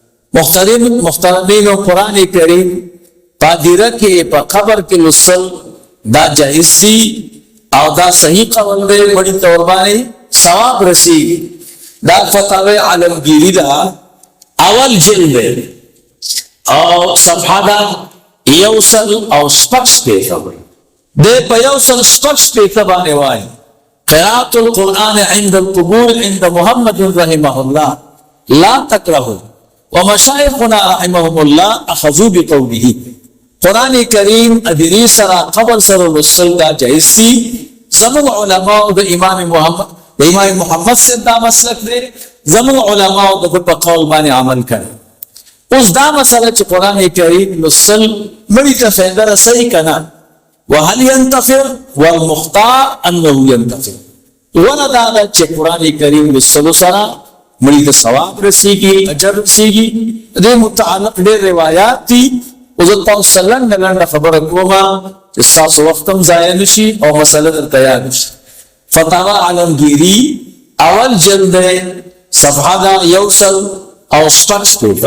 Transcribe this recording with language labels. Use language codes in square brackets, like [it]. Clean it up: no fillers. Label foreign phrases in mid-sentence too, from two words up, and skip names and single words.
[ps] محترمینو قرآن کریم په ادیره کې په قبر کې لوستل دا جایز دي او دا صحیح قول دی، [ur] بڑی طور [ps] باندې ثواب رسیږي. دا فتاوی عالمگیری دا اول جلد دی او صفحه دا یوسل او شپږ شپېته دی په یوسل شپږ شپېته باندې وایي [ar] قراءة القرآن عند القبور عند محمد رحمه الله لا تكرهوا ومشايخنا رحمهم الله أخذوا بقوله. [ps] قرآن کریم ادری سره قبر سره لوستل دا جایز دي. زموږ علماء د امام محمد سے دا مسلک دی، زموږ علماء د په قول باندې عمل کوي. اوس دا مسله چې قرآن کریم لوستل مړي ته فایده رسوي که نه؟ [ar] وهل ينتفع والمختار انه ينتفع. [ps] ونه دا ده چې قرآن کریم لوستلو سره مړي ته ثواب رسیږي، اجر رسیږي. دې متعلق ډېر روایات دي. او زه تاسو لنډه خبره کومه چې ستاسو وخت هم ضایع نشي او مسله درته یاد شي. فتاوا عالمگیری اول جلد صفحه دا یوسل او شپږ شپېته.